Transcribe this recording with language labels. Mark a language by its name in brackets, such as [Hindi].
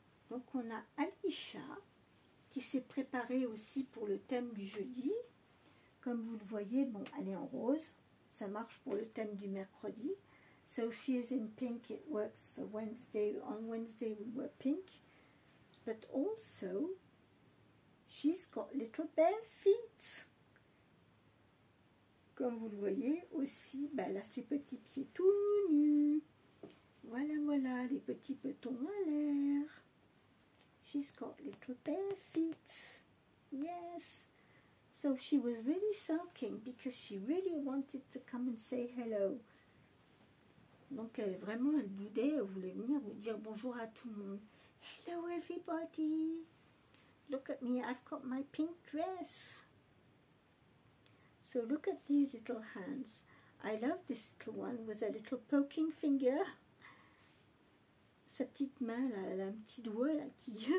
[French] Donc on a Alisha qui s'est préparée aussi pour le thème du jeudi. Comme vous le voyez, bon, elle est en rose. Ça marche pour le thème du mercredi. [English] So she is in pink. It works for Wednesday. On Wednesday we wear pink. But also, she's got little bare feet. [French] Comme vous le voyez aussi, ben, elle a ses petits pieds tout nus. Voilà, voilà, les petits petons à l'air. [English] She's got little bare feet. Yes. So she was really sulking because she really wanted to come and say hello. [French] Donc vraiment, elle boudait, elle voulait venir vous dire bonjour à tout le monde. [English] Hello everybody. Look at me, I've got my pink dress. So look at these little hands. I love this little one with a little poking finger. [French] Sa petite main, là, elle a un petit doigt là qui...